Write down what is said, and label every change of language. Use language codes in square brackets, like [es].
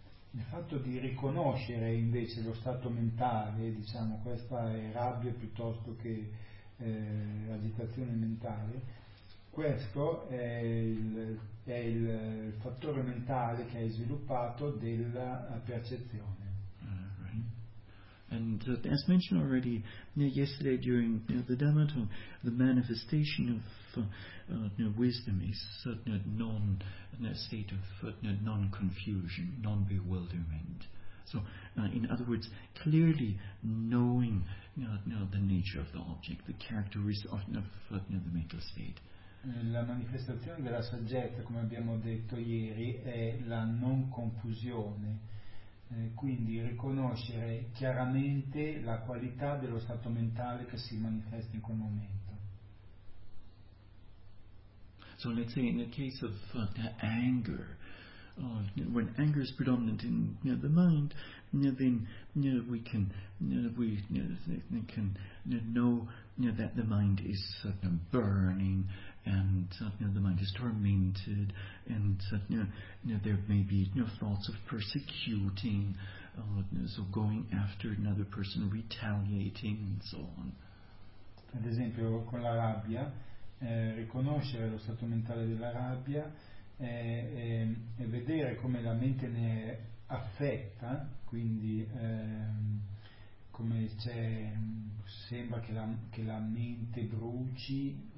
[it] Il fatto di riconoscere invece lo stato mentale, questa è rabbia piuttosto che agitazione mentale. Questo è il fattore mentale che hai sviluppato della percezione. [en] Right. And as mentioned already yesterday during the Dhamma talk, the manifestation of wisdom is non-confusion, non-bewilderment. So, in other words, clearly knowing the nature of the object, the characteristics of the mental state. [it] La manifestazione della saggezza, come abbiamo detto ieri, è la non confusione, quindi riconoscere chiaramente la qualità dello stato mentale che si manifesta in quel momento. [en] So let's say in the case of anger, when anger is predominant in the mind, then we can know that the mind is burning. And the mind is tormented, and there may be thoughts of persecuting, going after another person, retaliating, and so on. [it] Ad esempio, con la rabbia, riconoscere lo stato mentale della rabbia e vedere come la mente ne affetta, quindi come c'è, sembra che la mente bruci.